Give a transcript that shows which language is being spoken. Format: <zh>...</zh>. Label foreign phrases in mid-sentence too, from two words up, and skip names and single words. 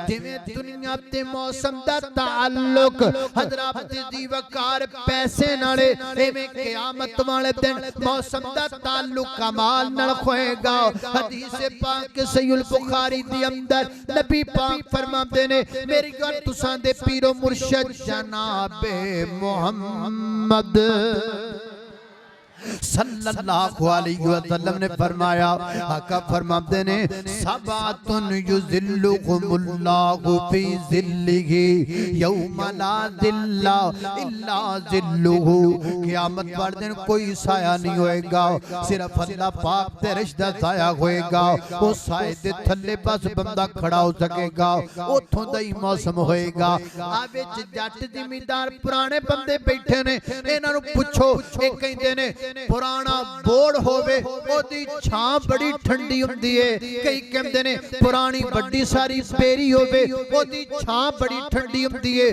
<pa>جیویں دنیا تے موسم دا تعلق حضرات دی وقار پیسے نال، ایویں قیامت والے دن موسم دا تعلق کمال نال ہوئے گا. حدیث پاک صحیح البخاری دی اندر نبی پاک فرماتے نے، میری گل تساں دے پیر و مرشد جنابِ محمد</pa> <ar>صلى الله عليه وسلم</ar> <pa>نے فرمایا، آقا فرماتے نے,</pa> <ar>سبعة يظلهم الله في ظله يوم لا ظل إلا ظله.</ar> <pa>قیامت والے دن کوئی سایہ نہیں ہوئے گا، صرف اللہ پاک تے رشتہ سایہ ہوئے گا. اس سائے دے تھلے بس بندہ کھڑا ہو سکے گا، اوتھوں دا ہی موسم ہوئے گا. آ وچ جٹ زمیندار پرانے بندے بیٹھے نے، انہاں نوں پچھو، یہ کہندے نے پرانا بورڈ ہووے اودی چھاں بڑی ٹھنڈی ہندی ہے، کئی کہندے نے پرانی بڑی ساری پیری ہووے اودی چھاں بڑی ٹھنڈی ہندی ہے.</pa>